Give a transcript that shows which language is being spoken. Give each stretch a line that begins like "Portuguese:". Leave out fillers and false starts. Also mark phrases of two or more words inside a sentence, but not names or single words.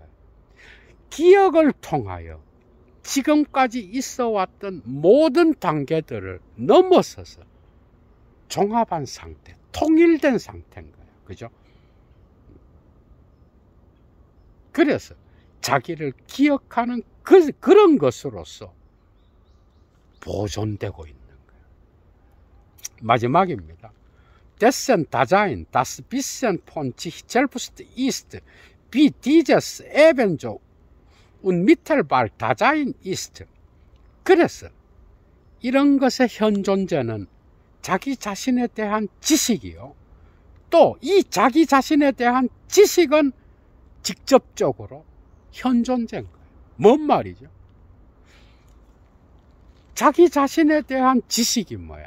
Korean: 기억을 통하여 지금까지 있어 왔던 모든 단계들을 넘어서서 종합한 상태, 통일된 상태인 거예요. 그죠? 그래서 자기를 기억하는 그런 것으로서 보존되고 있는 거예요. 마지막입니다.
German: Dessen Dasein, das bisschen von sich selbst ist, wie dieses ebenso unmittelbar Dasein ist.
Korean: 그래서 이런 것의 현존재는 자기 자신에 대한 지식이요. 또 이 자기 자신에 대한 지식은 직접적으로 현존재인 거예요. 뭔 말이죠? 자기 자신에 대한 지식이 뭐야?